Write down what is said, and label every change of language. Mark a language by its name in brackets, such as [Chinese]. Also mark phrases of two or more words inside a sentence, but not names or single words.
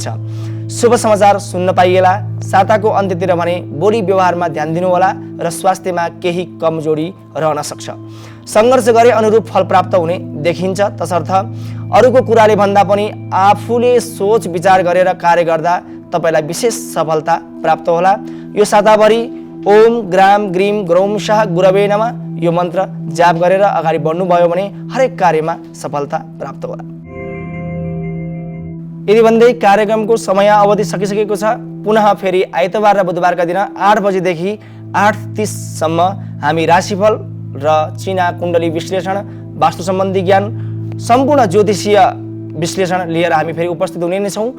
[Nepali] शुभ समाचार सुन्न पाइएला। साताको अन्त्यतिर भने बोली व्यवहारमा ध्यान दिनु होला र स्वास्थ्यमा केही कमजोरी रहन सक्छ। सङ्घर्ष गरे अनुरूप फल प्राप्त हुने देखिन्छ। तसर्थ अरूको कुराले भन्दा पनि आफूले सोच विचार गरेर कार्य गर्दा तपाईलाई विशेष सफलता प्राप्त होला। यो साताभरि [Sanskrit] ओम ग्राम ग्रीम ग्रौम शाह गुरवे नमः [Nepali] यो मन्त्र जाप गरेर अगाडि बढ्नुभयो भने हरेक कार्यमा सफलता प्राप्त होला। यदि भन्दै कार्यक्रमको समय अवधि सकिसकेको छ। पुनः फेरि आइतबार र बुधबारका दिन 8 बजेदेखि 8:30 सम्म हामी राशिफल र चिना कुण्डली विश्लेषण, वास्तु सम्बन्धी ज्ञान, सम्पूर्ण ज्योतिषीय विश्लेषण लिएर हामी फेरि उपस्थित हुने नै छौँ।